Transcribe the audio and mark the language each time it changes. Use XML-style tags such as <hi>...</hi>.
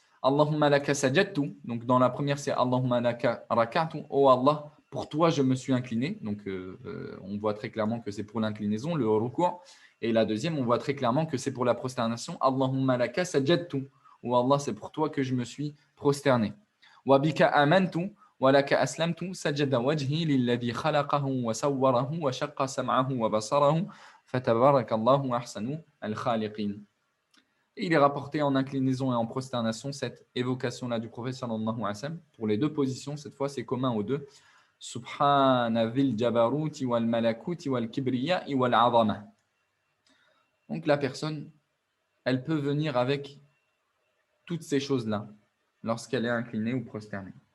<ar>Allahumma laka sajadtu.</ar> <fr>Donc dans la première, c'est</fr> <ar>Allahumma laka raka'tu.</ar> <fr>Oh Allah, pour toi je me suis incliné. Donc on voit très clairement que c'est pour l'inclinaison, le ruku'. Et la deuxième, on voit très clairement que c'est pour la prosternation.</fr> <ar>Allahumma laka sajadtu.</ar> <fr>Oh Allah, c'est pour toi que je me suis prosterné.</fr> <ar>Wa bika amantu. ولك أسلمت سجد وجهي للذي خلقه وسوره وشق سمعه وبصره فتبارك الله أحسن الخالقين.</ar> <fr>Il est rapporté en inclinaison et en prosternation cette évocation-là du prophète sallallahu alayhi wa sallam. Pour les deux positions, cette fois, c'est commun aux deux.</fr> <ar>Subhana dhil jabaruti wal malakuti wal kibriya wal azama.</ar> <fr>Donc la personne, elle peut venir avec toutes ces choses-là lorsqu'elle est inclinée ou prosternée.</fr>